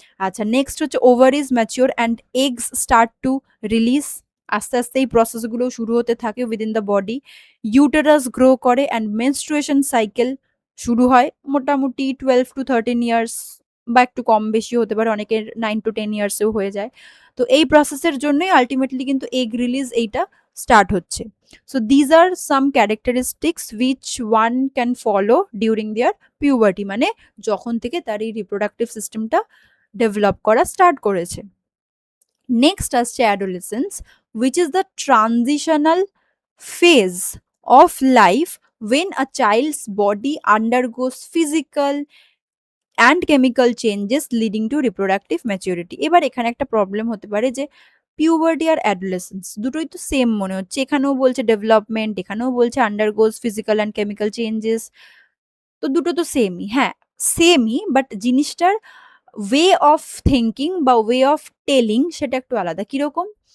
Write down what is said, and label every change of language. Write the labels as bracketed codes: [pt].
[bn] আচ্ছা, নেক্সট হচ্ছে [en] ovaries mature and eggs start to release, [bn] আস্তে আস্তে এই প্রসেসগুলো শুরু হতে থাকে within the body. Uterus grow করে অ্যান্ড মেনস্ট্রুয়েশন সাইকেল শুরু হয় মোটামুটি 12 to 13 ইয়ার্স, বা একটু কম বেশি হতে পারে, অনেকের 9 to 10 ইয়ার্সেও হয়ে যায়। তো এই প্রসেসের জন্যই আলটিমেটলি কিন্তু এগ রিলিজ এইটা স্টার্ট হচ্ছে। [en] So these are some characteristics which one can follow during their puberty, [bn] মানে যখন থেকে তার এই রিপ্রোডাক্টিভ সিস্টেমটা ডেভেলপ করা স্টার্ট করেছে। [en] Next আসছে adolescence, which is the transitional phase of life when a child's body undergoes physical and chemical changes leading to reproductive maturity. [bn] এবার এখানে একটা প্রবলেম হতে পারে যে পিউবার্টি আর অ্যাডোলেসেন্স দুটোই তো সেম মনে হচ্ছে, এখানেও বলছে ডেভেলপমেন্ট, এখানেও বলছে আন্ডারগোজ ফিজিক্যাল অ্যান্ড কেমিক্যাল চেঞ্জেস, তো দুটো তো সেমই, হ্যাঁ সেমই, বাট জিনিসটার ওয়ে অফ থিঙ্কিং বা ওয়ে অফ টেলিং সেটা একটু আলাদা। কিরকম?